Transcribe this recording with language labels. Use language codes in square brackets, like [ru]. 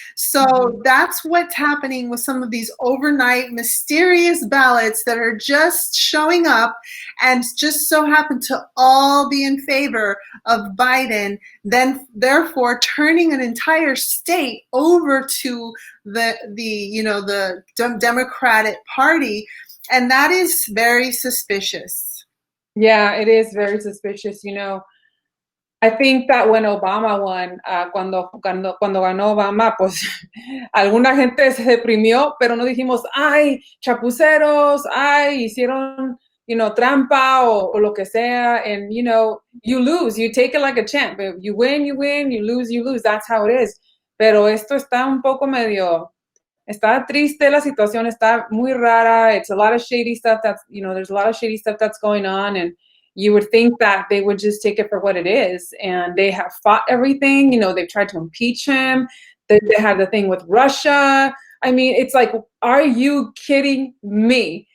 [en] So that's what's happening with some of these overnight mysterious ballots that are just showing up and just so happen to all be in favor of Biden, then therefore turning an entire state over to the Democratic Party. And that is very suspicious. Yeah, it is very suspicious. I think that when Obama won, [es] cuando ganó Obama, pues alguna gente se deprimió, pero no dijimos, ay, chapuceros, ay, hicieron, trampa o lo que sea. [en] And, you lose, you take it like a champ. You win, you lose. That's how it is. [es] Pero esto está un poco está triste la situación, está muy rara. [en] It's a lot of shady stuff there's a lot of shady stuff that's going on. And you would think that they would just take it for what it is. And they have fought everything. They've tried to impeach him. They had the thing with Russia. I mean, it's like, are you kidding me?